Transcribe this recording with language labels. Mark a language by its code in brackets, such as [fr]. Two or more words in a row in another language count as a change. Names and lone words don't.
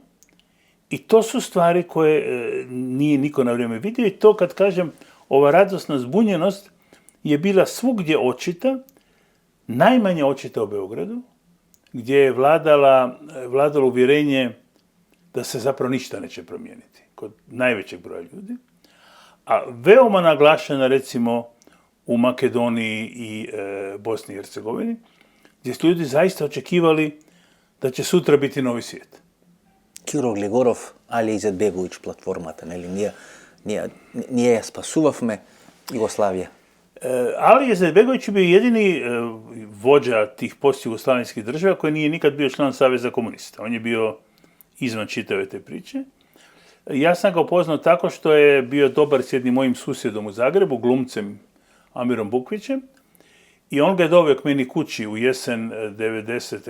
[hr] I to su stvari koje nije niko na vrijeme vidio i to kad kažem, ova radosna zbunjenost je bila svugdje očita, najmanje očita u Beogradu, gdje je vladalo uvjerenje da se zapravo ništa neće promijeniti kod najvećeg broja ljudi, a veoma naglašena recimo u Makedoniji i Bosni i Hercegovini, gdje su ljudi zaista očekivali da će sutra biti novi svijet. [mk] Киро Глегоров, Али Изетбегович платформата, нели? Ние ја спасувавме Југославија. [hr] Ali Izetbegović je bio jedini vođa tih post-jugoslavenskih država koji nije nikad bio član Saveza komunista. On je bio izvan čitave te priče. Ja sam ga upoznao tako što je bio dobar s jednim mojim susjedom u Zagrebu, glumcem Amirom Bukvićem, i on ga je doveo k meni kući u jesen 90.